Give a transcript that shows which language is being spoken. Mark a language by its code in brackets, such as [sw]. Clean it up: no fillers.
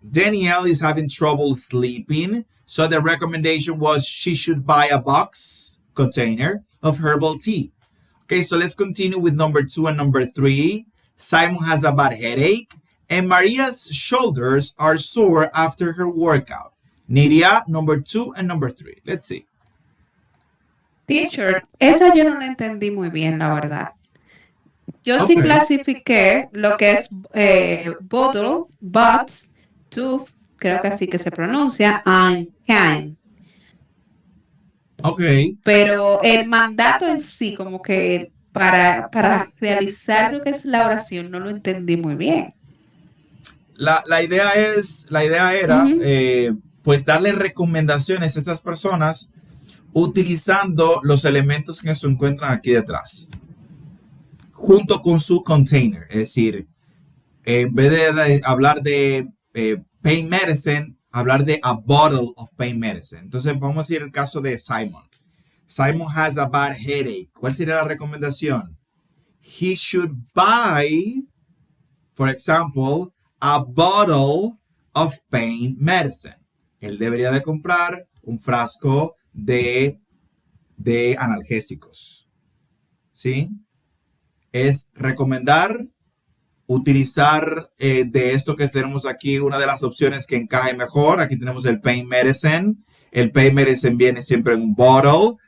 [en] Danielle is having trouble sleeping. So the recommendation was she should buy a box container of herbal tea. Okay, so let's continue with number two and number three. Simon has a bad headache and Maria's shoulders are sore after her workout. Nidia, number two and number three. Let's see. [es] Teacher, esa yo no la entendí muy bien, la verdad. Yo sí [en] Okay. [es] clasifiqué lo que es bottle, bots, tooth, creo que así que se pronuncia, and can. [en] Okay. [es] Pero el mandato en sí, como que para realizar lo que es la oración, no lo entendí muy bien. La idea era, Ujú. pues, darle recomendaciones a estas personas utilizando los elementos que se encuentran aquí detrás, junto con su container. Es decir, en vez de hablar de pain medicine, hablar de a bottle of pain medicine. Entonces, vamos a decir el caso de Simon. [en] Simon has a bad headache. [es] ¿Cuál sería la recomendación? [en] He should buy, for example, a bottle of pain medicine. [es] Él debería de comprar un frasco de analgésicos. ¿Sí? Es recomendar utilizar de esto que tenemos aquí una de las opciones que encaje mejor. Aquí tenemos el pain medicine. El pain medicine viene siempre en un bottle.